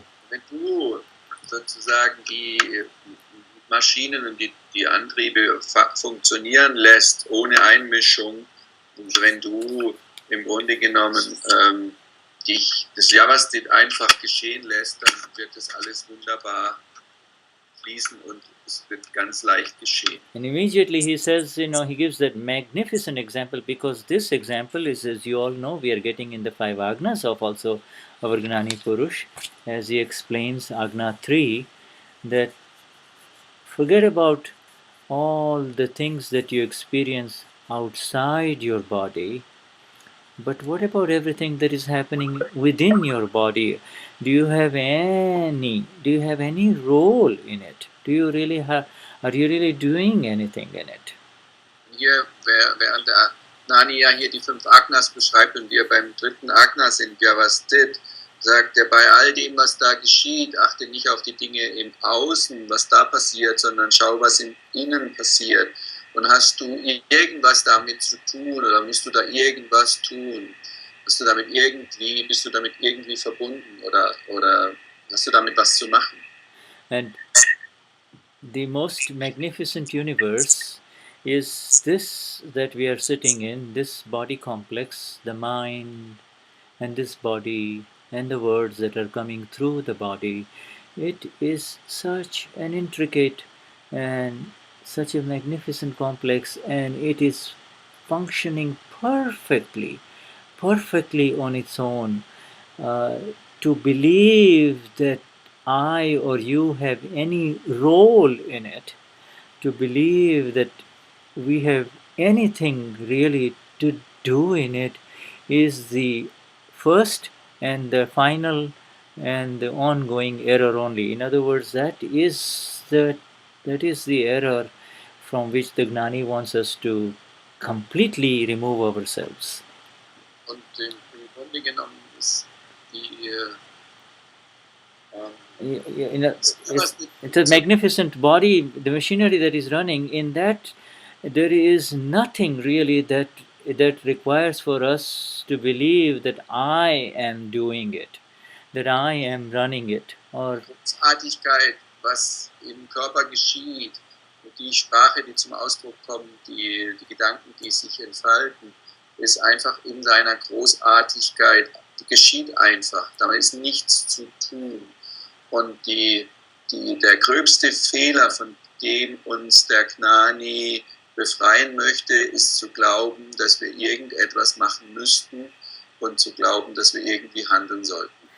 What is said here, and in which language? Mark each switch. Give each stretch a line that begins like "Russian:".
German: Wenn du sozusagen die Maschinen und die Antriebe funktionieren lässt, ohne Einmischung, und wenn du im Grunde genommen das Vyavasthit einfach geschehen lässt, dann wird das alles wunderbar fließen und es wird ganz leicht geschehen.
English: And immediately he says, he gives that magnificent example, because this example is, as you all know, we are getting in the 5 Agnas of also our Gnani Purush, as he explains Agna 3, that forget about all the things that you experience outside your body, but what about everything that is happening within your body? Do you have any role in it? Are you really doing anything in it?
German: Hier, während der Gnani ja hier die 5 Agnas beschreibt und wir beim 3. Agna sind, Vyavasthit, sagt er, bei all dem, was da geschieht, achte nicht auf die Dinge im Außen, was da passiert, sondern schau, was im Innen passiert. Und hast du irgendwas damit zu tun oder musst du da irgendwas tun? Bist du damit irgendwie verbunden oder hast du damit was zu machen?
English: And the most magnificent universe is this that we are sitting in, this body complex, the mind and this body and the words that are coming through the body. It is such an intricate and such a magnificent complex, and it is functioning perfectly on its own. To believe that I or you have any role in it, to believe that we have anything really to do in it, is the first and the final and the ongoing error only. In other words, that is the error from which the Gnani wants us to completely remove ourselves.
German: Und im Grunde genommen ist die
English: it's a magnificent body, the machinery that is running. In that, there is nothing really that requires for us to believe that I am doing it, that I am running it, or
German: Großartigkeit, was im Körper geschieht, die Sprache, die zum Ausdruck kommt, die Gedanken, die sich entfalten, ist einfach in seiner Großartigkeit, die geschieht einfach, da ist nichts zu tun. Und der gröbste Fehler, von dem uns der Gnani befreien möchte, ist zu glauben, dass wir irgendetwas machen müssten und zu glauben, dass wir irgendwie handeln sollten.